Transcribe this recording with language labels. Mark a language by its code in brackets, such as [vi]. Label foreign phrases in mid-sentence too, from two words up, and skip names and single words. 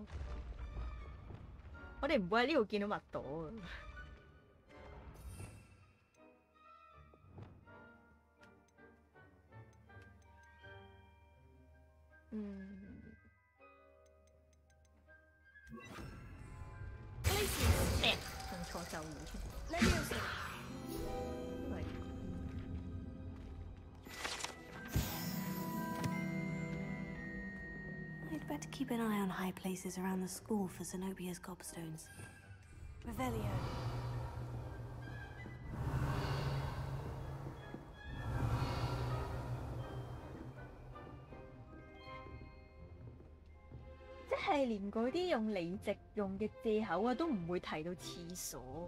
[yue] 我哋唔會喺呢度見到蜜朵啊。用錯咒語添。 [en] I'd better keep an eye on high places around the school for Zenobia's gobstones. Revelio. [yue] 即係連嗰啲用理直用嘅藉口啊，都唔會提到廁所。